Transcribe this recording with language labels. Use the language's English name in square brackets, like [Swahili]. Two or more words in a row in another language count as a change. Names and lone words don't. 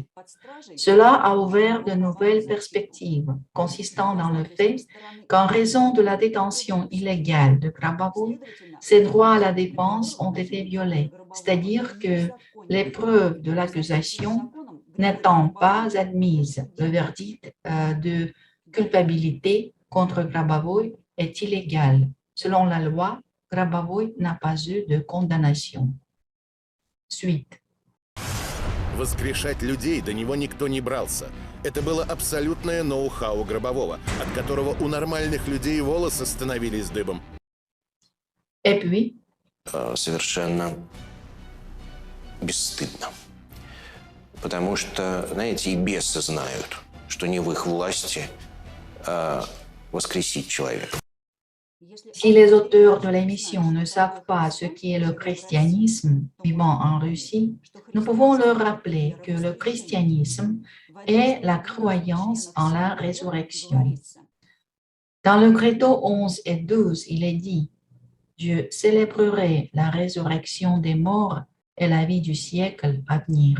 [French] Cela a ouvert de nouvelles perspectives, consistant dans le fait qu'en raison de la détention illégale de Grabovoi, ses droits à la défense ont été violés, c'est-à-dire que les preuves de l'accusation n'étant pas admises, le verdict de culpabilité contre Grabovoi est illégal. Selon la loi, Grabovoi n'a pas eu de condamnation. Suite. [Russian] Воскрешать людей до него никто не брался. Это было абсолютное ноу-хау Гробового, от которого у нормальных людей волосы становились дыбом. [French] Et puis, [Russian] совершенно бесстыдно. Потому что, знаете, и бесы знают, что не в их власти воскресить человека. [French] si les auteurs de l'émission ne savent pas ce qu'est le christianisme vivant en Russie, nous pouvons leur rappeler que le christianisme est la croyance en la résurrection. Dans le credo 11 et 12, il est dit « Je célébrerai la résurrection des morts et la vie du siècle à venir.